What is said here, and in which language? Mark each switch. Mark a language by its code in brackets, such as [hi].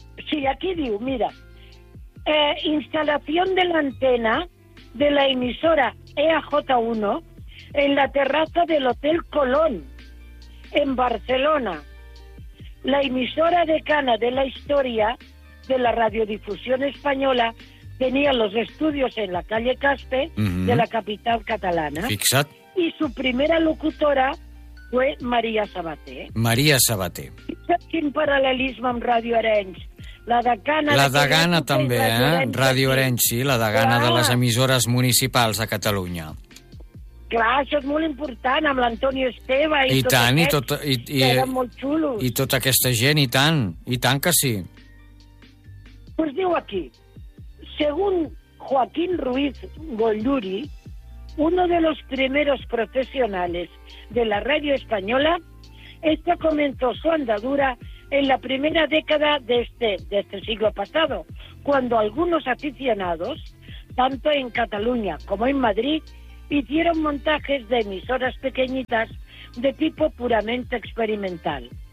[es] Sí, [ca] aquí diu, mira, [es] instalación de la antena de la emisora EAJ1 en la terraza del Hotel Colón en Barcelona. La emisora decana de la historia de la radiodifusión española tenía los estudios en la calle Caspe de la capital catalana. [ca] Fixa't. [es] Y su primera locutora fue María Sabaté. María Sabaté. [ca] Fixa't quin paral·lelisme amb Radio Arenys. La degana... La degana també, eh? Radio Arenys, sí, la degana de les emissores municipals de Catalunya. Clar, això és molt important, amb l'Antonio Esteve i tot tant, aquests, i tot, i que eren molt xulos. I tota aquesta gent, i tant que sí. [es] Pues [ca] diu aquí, [es] según Joaquín Ruiz Golluri, uno de los primeros profesionales de la radio española, esto comenzó su andadura en la primera década de este siglo pasado, cuando algunos aficionados, tanto en Cataluña como en Madrid, hicieron montajes de emisoras pequeñitas de tipo puramente experimental.